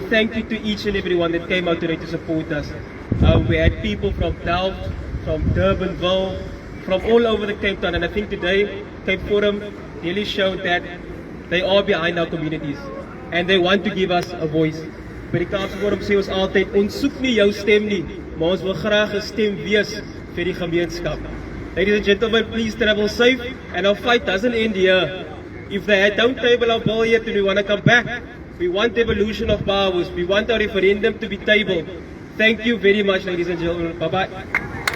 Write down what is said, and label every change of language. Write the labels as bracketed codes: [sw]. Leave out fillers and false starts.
[en] Thank you to each and everyone that came out today to support us. We had people from Delft, from Durbanville, from all over the Cape Town, and I think today Cape Forum really showed that they are behind our communities and they want to give us a voice. [af] By die Kaapse Forum sê ons altyd, ons soek nie jou stem nie, maar ons wil graag 'n stem wees vir die gemeenskap. [en] Ladies and gentlemen, please travel safe, and our fight doesn't end here. If they don't table our bill yet and we want to come back, we want devolution of powers, we want our referendum to be tabled. Thank you very much, ladies and gentlemen. Bye-bye.